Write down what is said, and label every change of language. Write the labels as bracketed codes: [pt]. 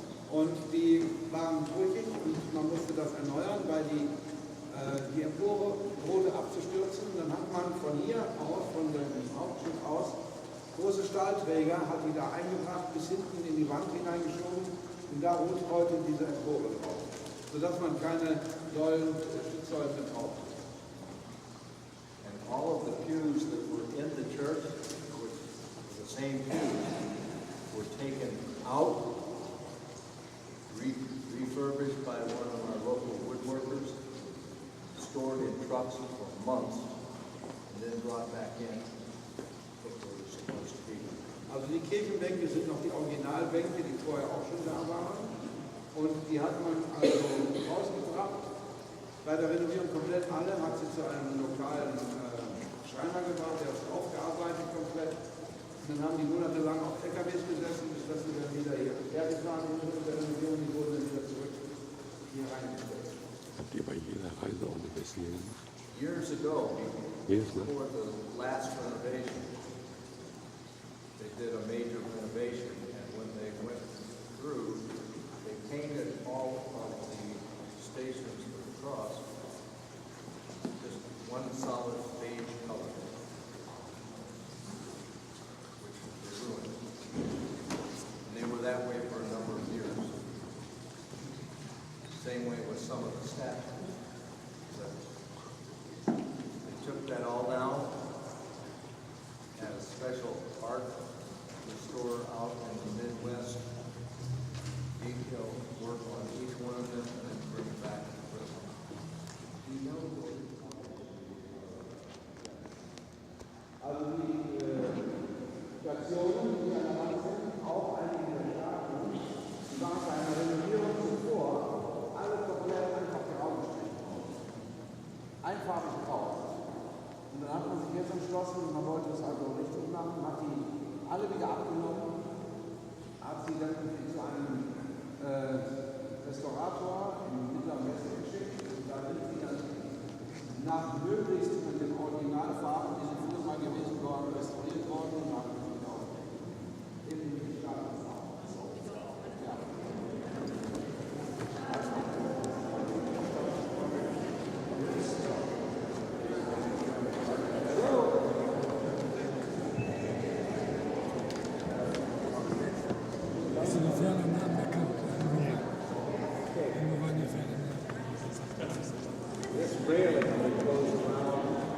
[de] Und die waren brüchig und man musste das erneuern, weil die Empore drohte abzustürzen. Dann hat man von hier aus, von dem Hauptschiff aus, große Stahlträger, hat die da eingebracht, bis hinten in die Wand hineingeschoben und da ruht heute diese Empore drauf, sodass man keine Stützsäulen mehr braucht. [en] All of the pews that were in the church, which the same pews, were taken out, refurbished by one of our local woodworkers, stored in trucks for months, and then brought back in what they were supposed to be. [de] Also die Kirchenbänke sind noch die Originalbänke, die vorher auch schon da waren. Und die hat man also rausgebracht. Bei der Renovierung komplett alle, hat sie zu einem lokalen Schreiner gebracht, der ist aufgearbeitet komplett. Und dann haben die monatelang auf LKWs gesessen, bis das sie dann wieder hier fertig waren und mit der Renovierung, die wurden dann wieder zurück hier reingestellt. Habt ihr bei jeder Reise auch eine Mission? [en] Years ago, before the last renovation, they did a major renovation, and when they went through, they painted all of the stations for the cross just one solid beige color, which was ruined. And they were that way for a number of years. Same way with some of the statues. They took that all down, had a special art restorer out in the Midwest, detailed work on each one of them, and then bring it back to Bristol. Do you know what? [de] Also die Stationen, die an der Wand sind, auch einige der Statuen, die waren bei einer Renovierung zuvor alle komplett einfach grau gestrichen worden. Einfarbig grau. Und dann hat man sich jetzt entschlossen, man wollte es also richtig machen, hat die alle wieder abgenommen, hat sie dann zu einem Restaurator im Mittleren Westen geschickt. Und da sind sie dann nach möglichst mit den Originalfarben, die sind früher mal gewesen waren, restauriert worden und haben sie wieder in die Stadt gefahren. Ja. Das sind die Namen bekannt. Wo waren die Pferde? [en] This railing that goes around